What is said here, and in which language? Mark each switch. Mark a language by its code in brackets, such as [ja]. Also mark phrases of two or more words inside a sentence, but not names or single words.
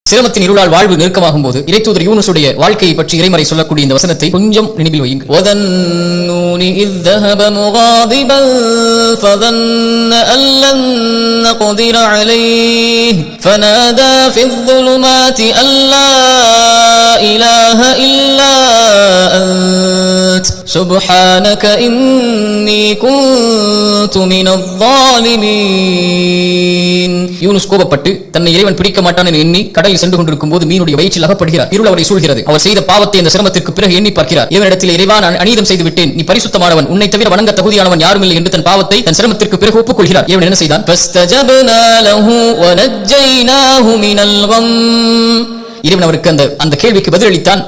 [ta] சிரமத்தின் இருளால் வாழ்வு நெருக்கமாகும் போது இறைத்தூதர் யூனுஸுடைய வாழ்க்கையை பற்றி இறைமறை சொல்லக்கூடிய இந்த வசனத்தை கொஞ்சம் நினைவில் வையுங்கள். [ar] وَذَنُّونِ إِذْ ذَهَبَ مُغَاضِبًا فَظَنَّ أَن لَّن نَّقْدِرَ عَلَيْهِ فَنَادَىٰ فِي الظُّلُمَاتِ أَن لَّا إِلَٰهَ إِلَّا أَنتَ سُبْحَانَكَ إِنِّي كُنتُ مِنَ الظَّالِمِينَ. [ta] யூனுஸ் கோபப்பட்டு தன்னை இறைவன் பிடிக்க மாட்டான் என எண்ணி கடலில் சென்று கொண்டிருக்கும் போது மீனுடைய வயிற்றில் அகப்படுகிறார். இருள் அவரை சூழ்கிறது. அவர் செய்த பாவத்தை அந்த சிரமத்திற்கு பிறகு எண்ணி பார்க்கிறார். இவனிடத்தில் இறைவன் அநீதம் செய்து விட்டேன், நீ பரிசுத்தமானவன், உன்னை தவிர வணங்க தகுதியானவன் யாரும் இல்லை என்று தன் பாவத்தை தன் சிரமத்திற்கு பிறகு ஒப்புக்கொள்கிறார். இவன் என்ன செய்தான்? இறைவன் அவருக்கு அந்த கேள்விக்கு பதிலளித்தான்.